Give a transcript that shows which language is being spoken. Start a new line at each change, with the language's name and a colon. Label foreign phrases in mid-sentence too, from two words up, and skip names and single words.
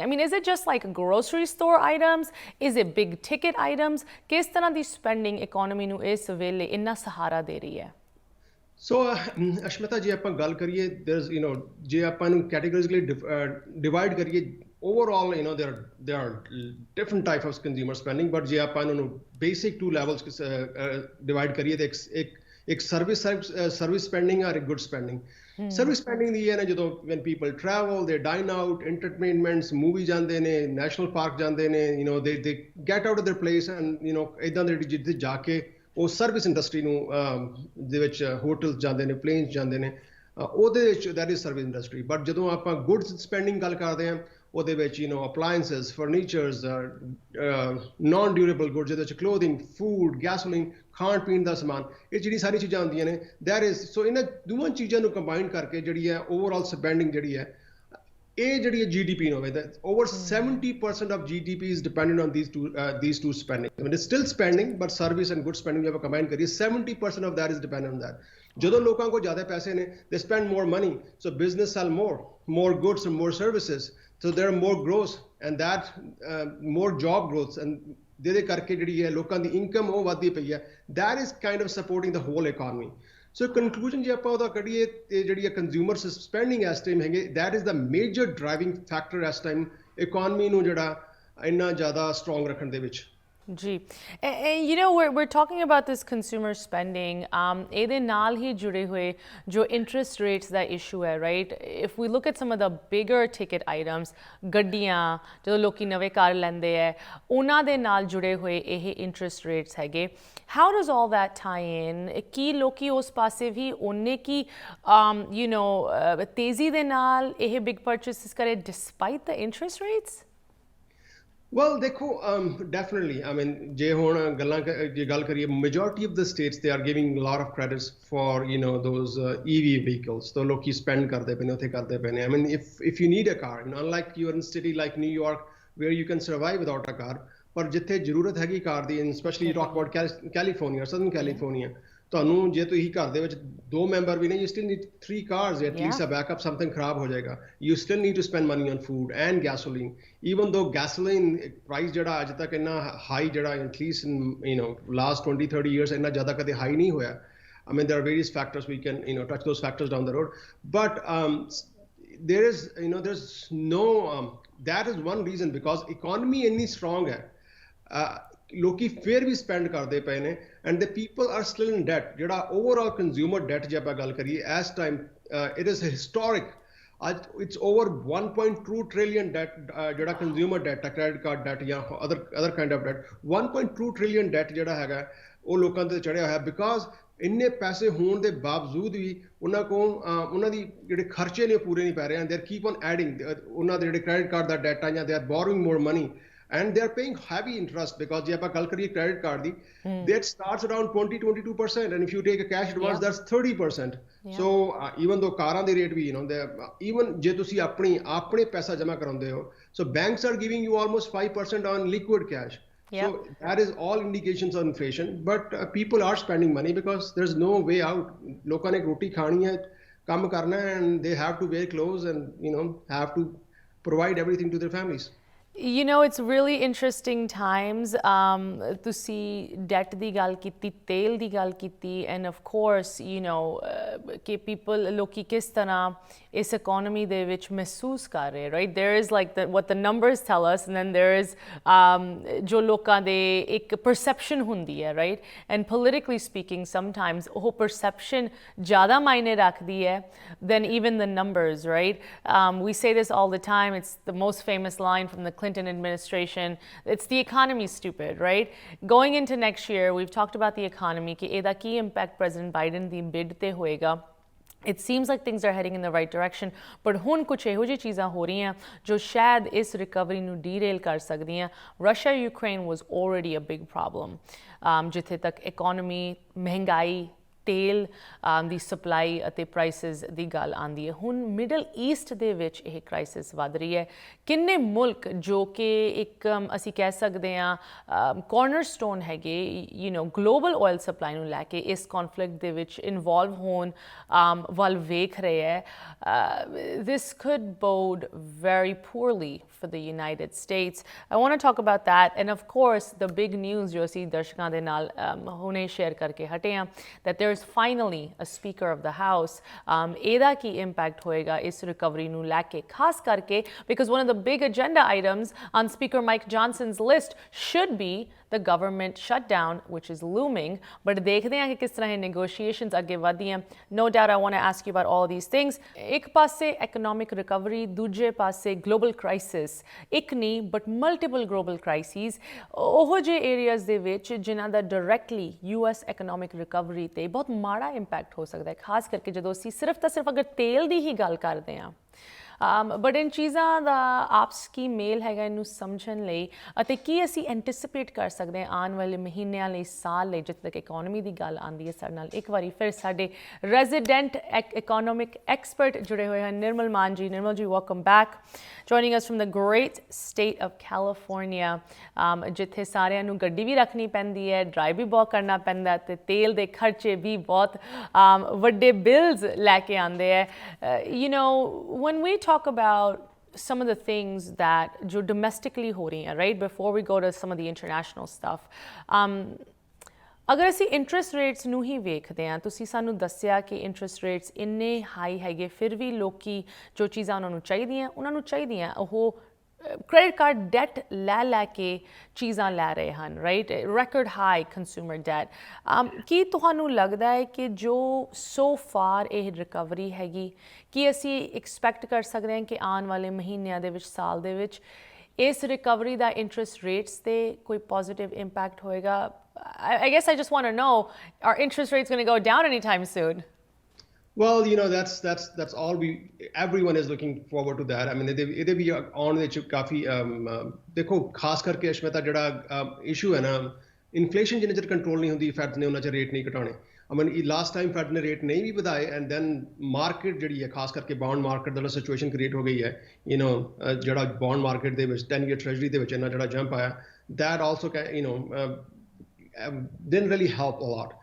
English: I mean, is it just like grocery store items, is it big ticket items?
Punjabi: ਕਿਸ ਤਰ੍ਹਾਂ ਦੀ
English: spending economy
Punjabi: ਨੂੰ ਇਸ ਵੇਲੇ ਇੰਨਾ ਸਹਾਰਾ ਦੇ ਰਹੀ ਹੈ? ਸੋ ਅਸ਼ਮਿਤਾ, ਜੇ ਆਪਾਂ ਗੱਲ ਕਰੀਏ ਜੇ ਆਪਾਂ ਇਹਨੂੰ
English: categorically divide
Punjabi: ਕਰੀਏ,
English: overall there are different types of consumer spending, but
Punjabi: ਜੇ ਆਪਾਂ ਇਹਨਾਂ ਨੂੰ
English: basic two levels divide
Punjabi: ਕਰੀਏ ਤੇ ਇੱਕ
English: service spending or ਇੱਕ good spending. Service spending
Punjabi: ਦੀ ਹੈ ਨਾ, ਜਦੋਂ
English: when people travel, they dine out, entertainments, movie
Punjabi: ਜਾਂਦੇ ਨੇ,
English: national park
Punjabi: ਜਾਂਦੇ ਨੇ,
English: they get out of their place and
Punjabi: ਇੱਦਾਂ ਦੇ ਜਿੱਥੇ ਜਾ ਕੇ ਉਹ
English: service industry
Punjabi: ਨੂੰ ਦੇ ਵਿੱਚ ਹੋਟਲਸ ਜਾਂਦੇ ਨੇ, ਪਲੇਨਸ ਜਾਂਦੇ ਨੇ, ਉਹਦੇ ਵਿੱਚ
English: that is service industry.
Punjabi: ਬਟ ਜਦੋਂ ਆਪਾਂ
English: goods spending
Punjabi: ਗੱਲ ਕਰਦੇ ਹਾਂ, ਉਹਦੇ ਵਿੱਚ
English: appliances, furnitures, non durable goods,
Punjabi: ਜਿਹਦੇ ਵਿੱਚ
English: clothing, food, gasoline,
Punjabi: ਖਾਣ ਪੀਣ ਦਾ ਸਮਾਨ, ਇਹ ਜਿਹੜੀ ਸਾਰੀ ਚੀਜ਼ਾਂ ਆਉਂਦੀਆਂ ਨੇ,
English: that is.
Punjabi: ਸੋ ਇਹਨਾਂ ਦੋਵਾਂ ਚੀਜ਼ਾਂ ਨੂੰ ਕੰਬਾਈਨ ਕਰਕੇ ਜਿਹੜੀ ਹੈ
English: overall spending
Punjabi: ਜਿਹੜੀ ਹੈ, ਇਹ ਜਿਹੜੀ ਹੈ GDP ਨੂੰ ਹੋਵੇ,
English: over 70% of GDP is dependent on these two spending. I mean, it's still spending, but service and good spending
Punjabi: ਜੇ ਆਪਾਂ
English: combine ਕਰੀਏ, 70% of that is dependent on that.
Punjabi: ਜਦੋਂ ਲੋਕਾਂ ਕੋਲ ਜ਼ਿਆਦਾ ਪੈਸੇ ਨੇ,
English: they spend more money, so business sell more goods and more services, so there are more growth and that more job growth, and
Punjabi: ਜਿਹਦੇ ਕਰਕੇ ਜਿਹੜੀ ਹੈ ਲੋਕਾਂ ਦੀ ਇਨਕਮ ਉਹ ਵੱਧਦੀ ਪਈ ਹੈ,
English: that is kind of supporting the whole economy. so conclusion
Punjabi: ਜੇ ਆਪਾਂ ਉਹਦਾ ਕੱਢੀਏ ਤੇ ਜਿਹੜੀ ਹੈ
English: consumer spending
Punjabi: ਇਸ ਟਾਈਮ ਹੈਗੇ,
English: that is the major driving factor
Punjabi: ਇਸ ਟਾਈਮ ਇਕੋਨਮੀ ਨੂੰ ਜਿਹੜਾ ਇੰਨਾ ਜ਼ਿਆਦਾ ਸਟਰੋਂਗ ਰੱਖਣ ਦੇ ਵਿੱਚ. ਜੀ,
English: we're talking about this consumer spending.
Punjabi: ਇਹਦੇ ਨਾਲ ਹੀ ਜੁੜੇ ਹੋਏ ਜੋ
English: interest rates
Punjabi: ਦਾ issue ਹੈ,
English: right? If we look at some of the bigger ticket items,
Punjabi: ਗੱਡੀਆਂ, ਜਦੋਂ ਲੋਕੀ ਨਵੇਂ ਕਾਰ ਲੈਂਦੇ ਹੈ, ਉਹਨਾਂ ਦੇ ਨਾਲ ਜੁੜੇ ਹੋਏ ਇਹ
English: interest rates
Punjabi: ਹੈਗੇ.
English: How does all that tie in?
Punjabi: ਕੀ ਲੋਕੀ ਉਸ ਪਾਸੇ ਵੀ ਉਹਨੇ ਕੀ ਤੇਜ਼ੀ ਦੇ ਨਾਲ ਇਹ
English: big purchases
Punjabi: ਕਰੇ
English: despite the interest rates? Well, ਦੇਖੋ, definitely. I mean,
Punjabi: ਜੇ ਹੁਣ ਜੇ ਗੱਲ ਕਰੀਏ,
English: majority of the states they are giving a lot of credits for those EV vehicles.
Punjabi: So ਲੋਕੀ spend ਕਰਦੇ ਪਏ ਨੇ, ਉੱਥੇ ਕਰਦੇ ਪਏ ਨੇ.
English: I mean, if you need a car, unlike you're in a city like New York where you can survive without a car,
Punjabi: ਪਰ ਜਿੱਥੇ ਜ਼ਰੂਰਤ ਹੈਗੀ ਕਾਰ ਦੀ,
English: especially you talk about California, Southern California,
Punjabi: ਤੁਹਾਨੂੰ ਜੇ ਤੁਸੀਂ ਘਰ ਦੇ ਵਿੱਚ 2 ਮੈਂਬਰ ਵੀ ਨੇ,
English: you still need 3 cars at least, a backup, something
Punjabi: ਖਰਾਬ ਹੋ ਜਾਏਗਾ.
English: You still need to spend money on food and gasoline, even though gasoline price
Punjabi: ਜਿਹੜਾ ਅੱਜ ਤੱਕ ਇੰਨਾ ਹਾਈ, ਜਿਹੜਾ
English: at least in last 20-30 years
Punjabi: ਇੰਨਾ ਜ਼ਿਆਦਾ ਕਦੇ ਹਾਈ ਨਹੀਂ ਹੋਇਆ.
English: I mean, there are various factors, we can touch those factors down the road, but there's no that is one reason, because economy ਇੰਨੀ strong ਹੈ.
Punjabi: ਲੋਕੀ ਫੇਰ ਵੀ ਸਪੈਂਡ ਕਰਦੇ ਪਏ ਨੇ
English: and the people are still in debt
Punjabi: ਜਿਹੜਾ
English: overall consumer debt
Punjabi: ਜੇ ਆਪਾਂ ਗੱਲ ਕਰੀਏ ਇਸ ਟਾਈਮ
English: it is historic
Punjabi: ਅੱਜ
English: it's over 1.2 trillion debt ਜਿਹੜਾ consumer debt ਆ credit card debt ਜਾਂ other kind of debt 1.2 trillion debt
Punjabi: ਜਿਹੜਾ ਹੈਗਾ ਉਹ ਲੋਕਾਂ ਤੇ ਚੜਿਆ ਹੋਇਆ ਬਿਕਾਜ਼ ਇੰਨੇ ਪੈਸੇ ਹੋਣ ਦੇ ਬਾਵਜੂਦ ਵੀ ਉਹਨਾਂ ਕੋਲ ਉਹਨਾਂ ਦੀ ਜਿਹੜੇ ਖਰਚੇ ਨੇ ਪੂਰੇ ਨਹੀਂ ਪੈ ਰਹੇ
English: and they are keep on adding
Punjabi: ਉਹਨਾਂ ਦੇ ਜਿਹੜੇ
English: credit card
Punjabi: ਦਾ ਡੈਟ ਆ ਜਾਂ
English: they are borrowing more money and they are paying heavy interest because
Punjabi: ਜੇ ਆਪਾਂ ਗੱਲ ਕਰੀਏ
English: credit card ਦੀ that starts around 20-22% and if you take a cash advance that's 30%. So even though
Punjabi: ਕਾਰਾਂ ਦੇ ਰੇਟ ਵੀ
English: even
Punjabi: ਜੇ ਤੁਸੀਂ ਆਪਣੇ ਪੈਸਾ ਜਮ੍ਹਾਂ ਕਰਾਉਂਦੇ ਹੋ
English: so banks are giving you almost 5% on liquid cash. So that is all indications of inflation but people are spending money because there's no way out.
Punjabi: ਲੋਕਾਂ ਨੇ ਰੋਟੀ ਖਾਣੀ ਹੈ ਕੰਮ ਕਰਨਾ ਹੈ
English: and they have to wear clothes and have to provide everything to their families. You know, it's really interesting times.
Punjabi: ਤੁਸੀਂ debt ਦੀ ਗੱਲ ਕੀਤੀ, ਤੇਲ ਦੀ ਗੱਲ ਕੀਤੀ,
English: and of course,
Punjabi: ਕਿ people ਲੋਕੀ ਕਿਸ ਤਰ੍ਹਾਂ ਇਸ economy ਦੇ ਵਿੱਚ ਮਹਿਸੂਸ ਕਰ ਰਹੇ,
English: right? There is like what the numbers tell us, and then there is
Punjabi: ਜੋ ਲੋਕਾਂ ਦੇ ਇੱਕ perception ਹੁੰਦੀ ਹੈ,
English: right? And politically speaking, sometimes
Punjabi: ਉਹ perception ਜ਼ਿਆਦਾ ਮਾਇਨੇ ਰੱਖਦੀ ਹੈ
English: than even the numbers, right? We say this all the time. It's the most famous line from the Clinton administration. It's the economy, stupid, right? Going into next year, we've talked about the economy,
Punjabi: कि ਇਹਦਾ ਕੀ impact President Biden ਦੀ bid ਤੇ ਹੋਏਗਾ.
English: It seems like things are heading in the right direction, but
Punjabi: ਹੁਣ ਕੁਛ ਇਹੋ ਜਿਹੀ ਚੀਜ਼ਾਂ ਹੋ ਰਹੀਆਂ ਜੋ ਸ਼ਾਇਦ ਇਸ ਰਿਕਵਰੀ ਨੂੰ ਡੀਰੇਲ ਕਰ ਸਕਦੀਆਂ.
English: Russia Ukraine was already a big problem.
Punjabi: ਜਿੱਥੇ ਤੱਕ economy, ਮਹਿੰਗਾਈ, ਤੇਲ ਦੀ ਸਪਲਾਈ ਅਤੇ ਪ੍ਰਾਈਸਿਸ ਦੀ ਗੱਲ ਆਉਂਦੀ ਹੈ ਹੁਣ ਮਿਡਲ ਈਸਟ ਦੇ ਵਿੱਚ ਇਹ ਕ੍ਰਾਈਸਿਸ ਵੱਧ ਰਹੀ ਹੈ ਕਿੰਨੇ ਮੁਲਕ ਜੋ ਕਿ ਇੱਕ ਅਸੀਂ ਕਹਿ ਸਕਦੇ ਹਾਂ ਕਾਰਨਰਸਟੋਨ ਹੈਗੇ
English: global oil supply
Punjabi: ਨੂੰ ਲੈ ਕੇ ਇਸ ਕਨਫਲਿਕਟ ਦੇ ਵਿੱਚ ਇਨਵੋਲਵ ਹੋਣ ਵੱਲ ਵੇਖ ਰਹੇ ਹੈ
English: this could bode very poorly for the United States. I want to talk about that and of course the big news
Punjabi: ਜੋ ਅਸੀਂ ਦਰਸ਼ਕਾਂ ਦੇ ਨਾਲ ਹੁਣੇ ਸ਼ੇਅਰ ਕਰਕੇ ਹਟੇ ਹਾਂ
English: that there is finally a speaker of the house.
Punjabi: ਇਹਦਾ ਕੀ impact ਹੋਏਗਾ ਇਸ ਰਿਕਵਰੀ ਨੂੰ ਲੈ ਕੇ ਖਾਸ ਕਰਕੇ
English: because one of the big agenda items on Speaker Mike Johnson's list should be the government shutdown, which is looming.
Punjabi: But ਦੇਖਦੇ ਹਾਂ ਕਿ ਕਿਸ ਤਰ੍ਹਾਂ ਇਹ negotiations ਅੱਗੇ ਵਧੀਆਂ.
English: No doubt I want to ask you about all of these things.
Punjabi: ਇੱਕ ਪਾਸੇ
English: economic recovery,
Punjabi: ਦੂਜੇ ਪਾਸੇ
English: global crisis.
Punjabi: ਇੱਕ ਨਹੀਂ
English: but multiple global crises.
Punjabi: ਉਹ ਜਿਹੇ areas ਦੇ ਵਿੱਚ ਜਿਨ੍ਹਾਂ ਦਾ directly
English: US economic recovery
Punjabi: ਤੇ ਬਹੁਤ ਮਾੜਾ impact ਹੋ ਸਕਦਾ ਹੈ ਖਾਸ ਕਰਕੇ ਜਦੋਂ ਅਸੀਂ ਸਿਰਫ ਅਗਰ ਤੇਲ ਦੀ ਹੀ ਗੱਲ ਕਰਦੇ ਹਾਂ ਬਟ ਇਨ ਚੀਜ਼ਾਂ ਦਾ ਆਪਸ ਕੀ ਮੇਲ ਹੈਗਾ ਇਹਨੂੰ ਸਮਝਣ ਲਈ ਅਤੇ ਕੀ ਅਸੀਂ ਐਂਟੀਸਿਪੇਟ ਕਰ ਸਕਦੇ ਹਾਂ ਆਉਣ ਵਾਲੇ ਮਹੀਨਿਆਂ ਲਈ ਸਾਲ ਲਈ ਜਿੱਥੇ ਤੱਕ ਇਕੋਨਮੀ ਦੀ ਗੱਲ ਆਉਂਦੀ ਹੈ ਸਾਡੇ ਨਾਲ ਇੱਕ ਵਾਰੀ ਫਿਰ ਸਾਡੇ
English: resident economic expert
Punjabi: ਜੁੜੇ ਹੋਏ ਹਨ ਨਿਰਮਲ ਮਾਨ ਜੀ ਨਿਰਮਲ ਜੀ
English: welcome back joining us from the great state of California
Punjabi: ਜਿੱਥੇ ਸਾਰਿਆਂ ਨੂੰ ਗੱਡੀ ਵੀ ਰੱਖਣੀ ਪੈਂਦੀ ਹੈ ਡਰਾਈਵ ਵੀ ਬਹੁਤ ਕਰਨਾ ਪੈਂਦਾ ਤੇ ਤੇਲ ਦੇ ਖਰਚੇ ਵੀ ਬਹੁਤ ਵੱਡੇ ਬਿਲਸ ਲੈ ਕੇ ਆਉਂਦੇ ਹੈ
English: when we talk about some of the things that
Hindi: jo domestically ho rahi hain
English: right before we go to some of the international stuff
Punjabi: ਅਗਰ ਅਸੀਂ
English: interest rates ਨੂੰ
Punjabi: ਹੀ ਵੇਖਦੇ ਹਾਂ ਤੁਸੀਂ ਸਾਨੂੰ ਦੱਸਿਆ ਕਿ
English: interest rates
Punjabi: ਇੰਨੇ ਹਾਈ ਹੈਗੇ ਫਿਰ ਵੀ ਲੋਕੀ ਜੋ ਚੀਜ਼ਾਂ ਉਹਨਾਂ ਨੂੰ ਚਾਹੀਦੀਆਂ ਉਹ
English: credit card debt
Punjabi: ਲੈ ਕੇ ਚੀਜ਼ਾਂ ਲੈ ਰਹੇ ਹਨ ਰਾਈਟ
English: record high consumer debt
Punjabi: ਕੀ ਤੁਹਾਨੂੰ ਲੱਗਦਾ ਹੈ ਕਿ ਜੋ
English: so far
Punjabi: ਇਹ ਰਿਕਵਰੀ ਹੈਗੀ ਕੀ ਅਸੀਂ ਐਕਸਪੈਕਟ ਕਰ ਸਕਦੇ ਹਾਂ ਕਿ ਆਉਣ ਵਾਲੇ ਮਹੀਨਿਆਂ ਦੇ ਵਿੱਚ ਸਾਲ ਦੇ ਵਿੱਚ ਇਸ ਰਿਕਵਰੀ ਦਾ
English: interest rates
Punjabi: ਤੇ ਕੋਈ
English: positive impact
Punjabi: ਹੋਏਗਾ
English: I guess I just want to know are interest rates going to go down anytime soon? Well, that's all everyone is looking forward to that. I mean,
Punjabi: ਇਹਦੇ ਵੀ ਆਉਣ ਵਿੱਚ ਕਾਫੀ ਦੇਖੋ ਖਾਸ ਕਰਕੇ ਅਸ਼ਮਿਤਾ ਜਿਹੜਾ ਇਸ਼ੂ ਹੈ ਨਾ ਇਨਫਲੇਸ਼ਨ ਜਿੰਨੇ ਚਿਰ ਕੰਟਰੋਲ ਨਹੀਂ ਹੁੰਦੀ ਫੈਡ ਨੇ ਉਹਨਾਂ ਚਿਰ ਰੇਟ ਨਹੀਂ ਘਟਾਉਣੇ
English: I mean, last time
Punjabi: ਫੈਡ ਨੇ ਰੇਟ ਨਹੀਂ ਵੀ ਵਧਾਏ
English: and then market
Punjabi: ਜਿਹੜੀ ਹੈ ਖਾਸ ਕਰਕੇ
English: bond market
Punjabi: ਦਾ
English: situation create
Punjabi: ਹੋ ਗਈ ਹੈ ਜਿਹੜਾ
English: bond market
Punjabi: ਦੇ ਵਿੱਚ 10 year ਟ੍ਰੈਜਰੀ ਦੇ ਵਿੱਚ ਇੰਨਾ ਜਿਹੜਾ ਜੰਪ ਆਇਆ
English: that also didn't really help a lot.